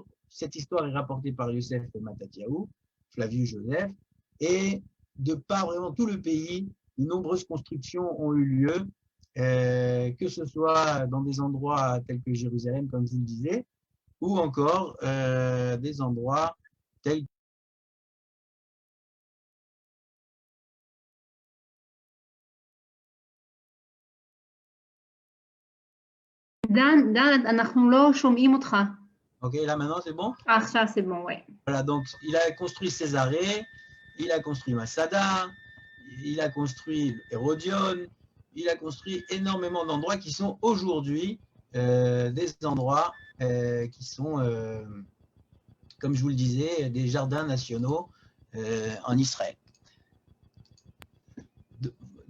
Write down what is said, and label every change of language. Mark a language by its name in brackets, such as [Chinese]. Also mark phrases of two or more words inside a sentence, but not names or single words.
[French] Cette histoire est rapportée par Yosef Matatiaou, Flavius Joseph, et de par vraiment tout le pays, de nombreuses constructions ont eu lieu, que ce soit dans des endroits tels que Jérusalem, comme je vous le disais, ou encore des endroits tels [Hebrew] דן, אנחנו לא שומעים אותך. [French] Ok, là maintenant c'est bon? עכשיו c'est bon, ouais. Voilà, donc il a construit Césarée, il a construit Masada, il a construit Hérodion, il a construit énormément d'endroits qui sont aujourd'hui des endroits qui sont, comme je vous le disais, des jardins nationaux en Israël.